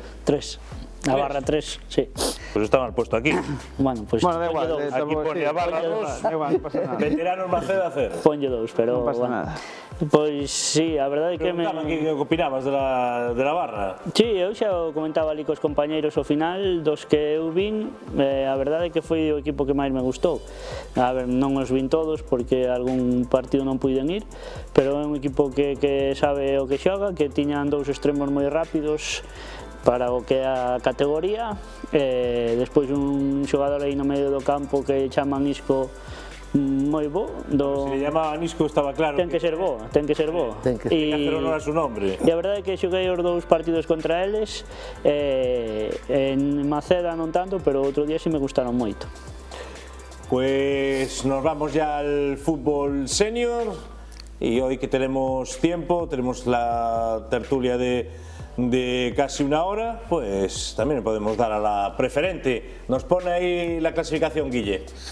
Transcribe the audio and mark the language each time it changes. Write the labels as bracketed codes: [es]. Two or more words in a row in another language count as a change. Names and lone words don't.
[es] 3. A Barra 3, sí. Pues está mal puesto aquí. Bueno, pues Bueno, da igual. Aquí pone a Barra 2, [gl] Da igual, non pasa nada. veteranos Maceda 0. ponlle 2, pero Non pasa bueno. nada. Pois sí, a verdade é que [es] Preguntaban que opinabas de la Barra. [gl] Sí, eu xa o comentaba ali cos compañeiros ao final, dos que eu vin, a verdade é que foi o equipo que máis me gustou. A ver, non os vin todos porque algún partido non puiden ir, pero é un equipo que sabe o que xoga, que tiñan dous extremos moi rápidos para o que é a categoría, despois un xogador aí no medio do campo que chaman Isco moi bo. [es] Si le llamaban Isco estaba claro. [gl] Ten que ser bo, ten que ser bo. Ten que ser. [es] Hay que hacer honor a su nombre. [gl] E a verdade é que xoguei os dous partidos contra eles, en Maceda non tanto, pero outro día sí me gustaron moito. [es] Pues nos vamos ya al fútbol senior y hoy que tenemos tiempo, tenemos la tertulia de casi una hora, pues también podemos dar a la preferente. Nos pone ahí la clasificación, Guille.